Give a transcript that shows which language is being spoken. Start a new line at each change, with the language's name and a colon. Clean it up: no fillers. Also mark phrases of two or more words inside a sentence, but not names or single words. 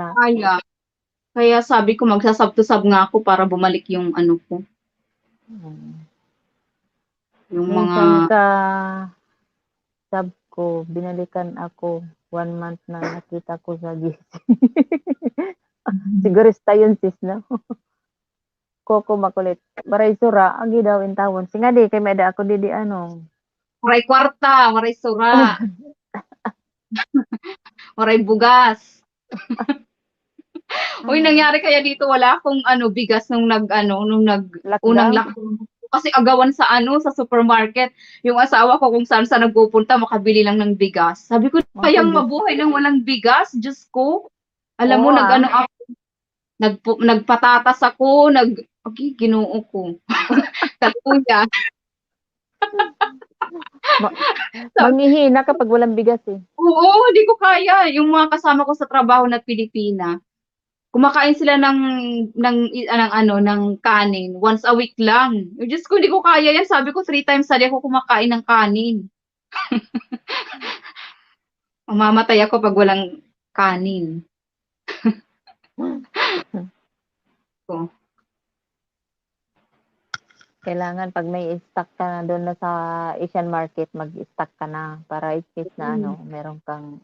Filipino: kaya sabi ko magsasub to sub nga ako para bumalik yung ko, Mm. yung mga Minsan ka sub ko, binalikan ako 1 month na nakita ko sa GC. Siguro yun sis, no? Koko makulit.
Waray: Baray sura, agi daw in tawon. Singa di, kay may da ako di ano. Waray kwarta, waray sura, waray bugas.
Filipino: Uy, nangyari kaya dito wala akong bigas nung unang Lockdown? lockdown. Kasi agawan sa sa supermarket. Yung asawa ko kung saan sa nagpupunta makabili lang ng bigas. Sabi ko, Ako, kayang Diyos. mabuhay nang walang bigas, Diyos ko. Alam mo, Oo, ako, nagpatatas ako, okay, ginoo ko. Katuya. Manghihina kapag walang bigas eh. Oo, hindi ko kaya. Yung mga kasama ko sa trabaho na Pilipina, kumakain sila ng kanin once a week lang. Oh, Diyos ko, hindi ko kaya yan. Sabi ko,
English: 3 times a day
Filipino: ako kumakain ng kanin. Mamamatay ako pag walang kanin. So, Kailangan pag may stock ka na doon na sa Asian market, mag-stock ka na para
English: in case
Filipino: na meron kang